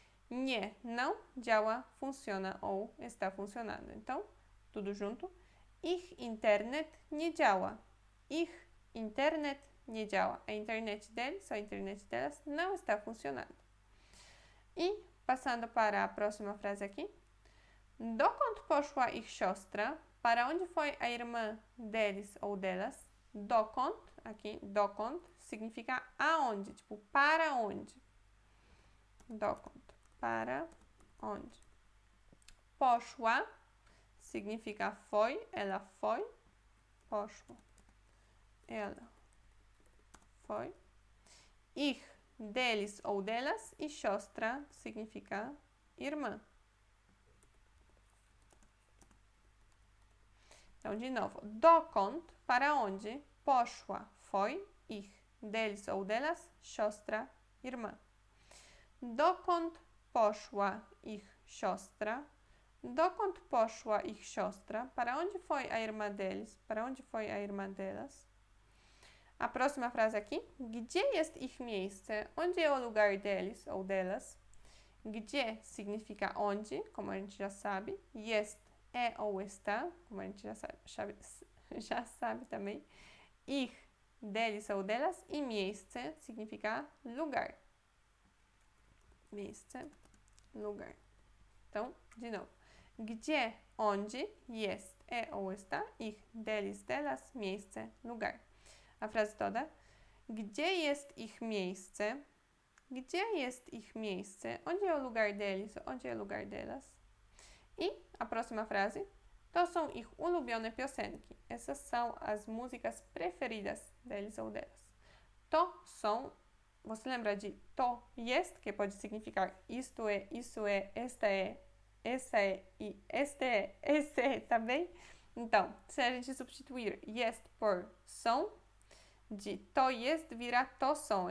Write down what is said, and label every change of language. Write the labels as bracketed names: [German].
[Portuguese] Nie, não, działa, funciona ou está funcionando. Então, tudo junto. [Polish] Ich internet nie działa. Ich internet nie działa. [Portuguese] A internet deles, a internet delas, não está funcionando. E, passando para a próxima frase aqui. [Polish] Dokąd poszła ich siostra? [Portuguese] Para onde foi a irmã deles ou delas? Dokąd, aqui, dokąd, significa aonde, tipo, para onde. Dokąd, para onde. Poszła significa foi, ela foi. Poszła, ela foi. Ich, deles ou delas. E siostra significa irmã. Então, de novo. Dokąd, para onde. Poszła, foi. Ich, deles ou delas. Siostra, irmã. [Polish] Dokąd poszła ich siostra? Dokąd poszła ich siostra? [Portuguese] Para onde foi a irmã deles? Para onde foi a irmã delas? A próxima frase aqui. [Polish] Gdzie jest ich miejsce? [Portuguese] Onde é o lugar deles ou delas? Gdzie significa onde, como a gente já sabe. Jest é ou está, como a gente já sabe também. Ich, deles ou delas. E miejsce significa lugar. Miejsce, lugar. Então, de novo. Gdzie, onde, jest, é ou está, ich, deles, delas, miejsce, lugar. A frase toda. [Polish] Gdzie jest ich miejsce? Gdzie jest ich miejsce? [Portuguese] Onde é o lugar deles? Onde é o lugar delas? E a próxima frase. [Polish] To są ich ulubione piosenki. [Portuguese] Essas são as músicas preferidas deles ou delas. [Polish] To są. [Portuguese] Você lembra de [Polish] to jest, [Portuguese] que pode significar isto é, isso é, esta é, essa é e este é, esse é também? Então, se a gente substituir jest por são, de [Polish] to jest [Portuguese] vira to são.